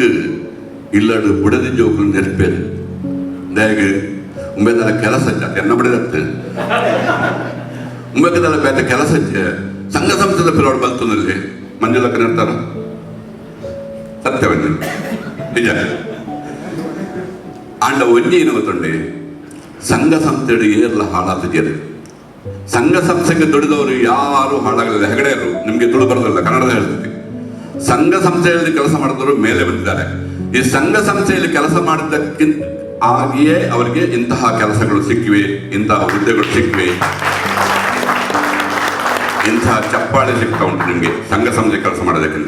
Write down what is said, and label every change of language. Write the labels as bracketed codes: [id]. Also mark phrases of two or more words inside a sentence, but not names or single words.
[tcy] ಇಲ್ಲಡು ಬುಡದಿ ಜೋಕುಲು ನೆರಪೇರು ದಯಗ ಉಂಬೆದಲ್ಲ ಕೆಲಸ ಎನ್ನ ಬಿಡದತ್ತು ಉಂಬೆದಲ್ಲ ಬೇರೆ ಕೆಲಸ ಸಂಘ ಸಂಸ್ಥೆದ ಪಿರೋಡು ಬಲ್ತನಲ್ಲಿ ಮಂಜುಲಕ್ಕ ನಿರ್ತಾರ ಸತ್ಯವನ್ನ ನಿಜ ಆಂಡ ಒಂಜಿ ಏನು ಗೊತ್ತುಂಡೆ ಸಂಘ ಸಂಸ್ಥೆಡು ಏರ್ಲ ಹಾಳಾಗ್ತಿದ್ಯರು. [kn] ಸಂಘ ಸಂಸ್ಥೆಗೆ ದುಡಿದವರು ಯಾರು ಹಾಳಾಗಲಿಲ್ಲ. ಹೆಗಡೆಯರು ನಿಮ್ಗೆ ತುಳು ಬರೋದಿಲ್ಲ, ಕನ್ನಡದ ಹೇಳ್ತೀವಿ. ಸಂಘ ಸಂಸ್ಥೆಯಲ್ಲಿ ಕೆಲಸ ಮಾಡಿದವರು ಮೇಲೆ ಬಂದಿದ್ದಾರೆ. ಈ ಸಂಘ ಸಂಸ್ಥೆಯಲ್ಲಿ ಕೆಲಸ ಮಾಡಿದ್ದಕ್ಕಿಂತ ಆಗಿಯೇ ಅವರಿಗೆ ಇಂತಹ ಕೆಲಸಗಳು ಸಿಕ್ಕಿವೆ, ಇಂತಹ ಹುದ್ದೆಗಳು ಸಿಕ್ಕಿವೆ, ಇಂತಹ ಚಪ್ಪಾಳೆ ಸಿಗ್ತಾ ಉಂಟು ನಿಮಗೆ ಸಂಘ ಸಂಸ್ಥೆ ಕೆಲಸ ಮಾಡೋದಕ್ಕಿಂತ.